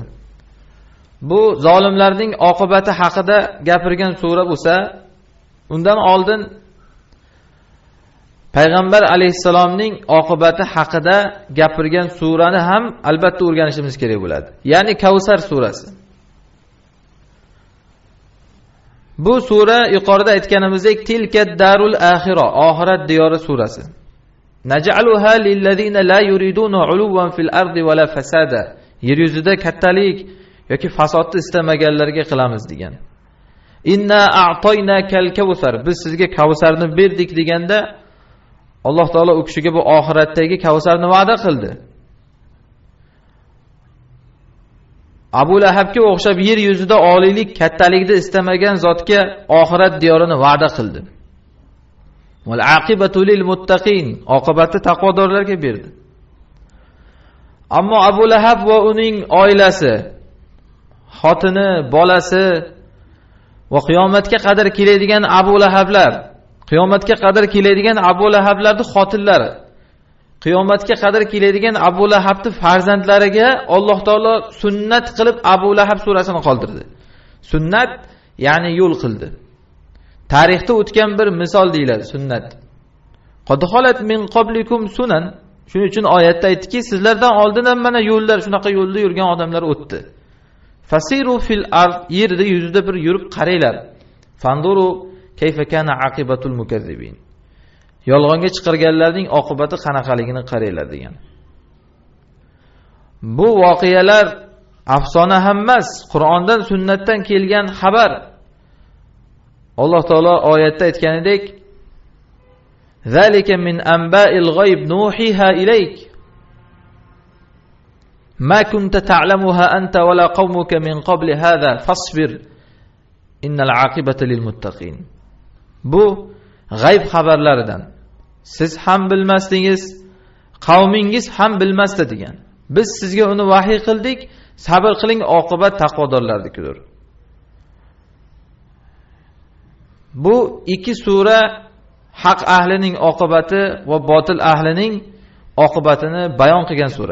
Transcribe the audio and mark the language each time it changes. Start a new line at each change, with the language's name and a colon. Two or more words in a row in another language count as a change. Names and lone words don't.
Uzbek: Bu zolimlarning oqibati haqida gapirgan sura bo'lsa, undan oldin Payg'ambar alayhissalomning oqibati haqida gapirgan surani ham albatta o'rganishimiz kerak bo'ladi. Ya'ni Kavsar surasi. Bu sura yuqorida aytganimizdek
Arabic: تلك الدار الآخرة,
Uzbek: oxirat diyori surasi.
Arabic: نجعلها للذين لا يريدون علوا في الأرض ولا فسادا.
Uzbek: Yer yuzida kattalik yoki fasodni istamaganlarga qilamiz degan.
Arabic: إنا أعطيناك الكوثر.
Uzbek: Biz sizga Kavsarni berdik deganda Alloh taolo u kishiga bu oxiratdagi Kavsarni va'da qildi. Abu Lahabga o'xshab yer yuzida oliylik, kattalikni istamagan zotga oxirat diyorini va'da qildi.
Arabic: والعاقبة للمتقين.
Uzbek: Oqibati taqvodorlarga berdi. Ammo Abu Lahab va uning oilasi, xotini, bolasi va qiyomatga qadar keladigan Abu Lahablar, qiyomatga qadar keladigan Abu Lahablarning xotinlari, qiyomatga qadar keladigan Abu Lahabning farzandlariga Alloh taolo sunnat qilib Abu Lahab surasini qoldirdi. Sunnat ya'ni yo'l qildi. Tarixda o'tgan bir misol deyiladi sunnat.
Arabic: قد خلت من قبلكم سنن.
Uzbek: Shuning uchun oyatda aytdiki, sizlardan oldin ham mana yo'llar, shunaqa yo'lda yurgan odamlar o'tdi.
Arabic: فسيروا في الأرض,
Uzbek: yerda yuzida bir yurib qaranglar.
Arabic: فانظروا كيف كان عاقبة المكذبين.
Uzbek: Yolg'onga chiqarganlarning oqibati qanaqaligini qaranglar degan. Bu voqealar afsona ham emas, Qur'ondan, sunnatdan kelgan xabar. Alloh taolo oyatda aytganidek,
Arabic: "ذلك من أنباء الغيب نوحيها إليك. ما كنت تعلمها أنت ولا قومك من قبل هذا فاصبر. إن العاقبة للمتقين."
Uzbek: Bu g'ayb xabarlaridan. Siz ham bilmasdingiz, qavmingiz ham bilmasdi degan. Biz sizga uni vahiy qildik, sabr qiling, oqibat taqvodorlarnikidir. Bu ikki sura haq ahlining oqibati va botil ahlining oqibatini bayon qilgan sura.